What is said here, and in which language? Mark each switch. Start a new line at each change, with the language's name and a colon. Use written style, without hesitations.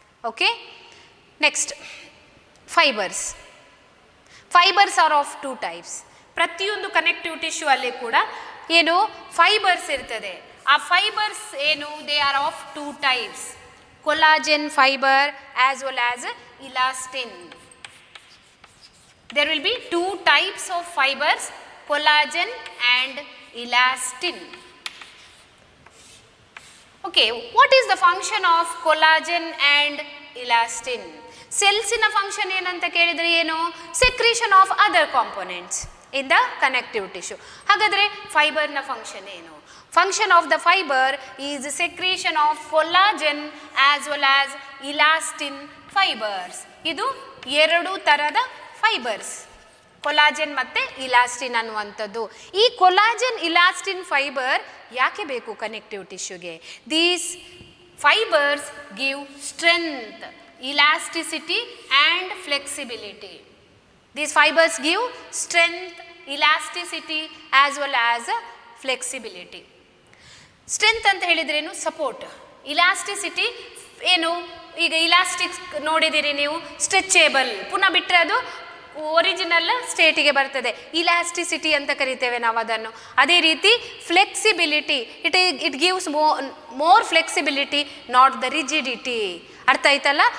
English: Okay, next, fibers are of two types.
Kannada: ಪ್ರತಿಯೊಂದು connective tissue ಅಲ್ಲಿ ಕೂಡ ಫೈಬರ್ಸ್ ಇರ್ತದೆ.
English: ಆ fibres they are of two types, collagen fibre as well as elastin. there will be two types of fibers, collagen and elastin. Okay, what is the function of collagen and elastin?
Kannada: ಸೆಲ್ಸಿನ function ಏನಂತ ಕೇಳಿದರೆ
English: Secretion of other components in the connective tissue.
Kannada: ಹಾಗಾದರೆ ಫೈಬರ್ನ function ಏನು?
English: Function of the fibre is secretion of collagen as well as elastin fibres.
Kannada: ಇದು ಎರಡು ಥರದ fibres, collagen ಮತ್ತು ಇಲಾಸ್ಟಿನ್ ಅನ್ನುವಂಥದ್ದು. ಈ ಕೊಲಾಜೆನ್ ಇಲಾಸ್ಟಿನ್ ಫೈಬರ್ ಯಾಕೆ ಬೇಕು connective ಟಿಶ್ಯೂಗೆ?
English: These fibres give strength, elasticity and flexibility. These fibers give strength, elasticity as well as flexibility.
Kannada: Strength ಅಂತ ಹೇಳಿದ್ರೇನು? Support. Elasticity ಈಗ ಇಲಾಸ್ಟಿಕ್ ನೋಡಿದಿರಿ ನೀವು, ಸ್ಟ್ರೆಚೇಬಲ್, ಪುನಃ ಬಿಟ್ಟರೆ ಅದು ಒರಿಜಿನಲ್ ಸ್ಟೇಟಿಗೆ ಬರ್ತದೆ, ಇಲಾಸ್ಟಿಸಿಟಿ ಅಂತ ಕರಿತೇವೆ ನಾವು ಅದನ್ನು. ಅದೇ ರೀತಿ
English: Flexibility, it gives more flexibility, not the rigidity.
Kannada: ಅರ್ಥ ಆಯ್ತಲ್ಲ?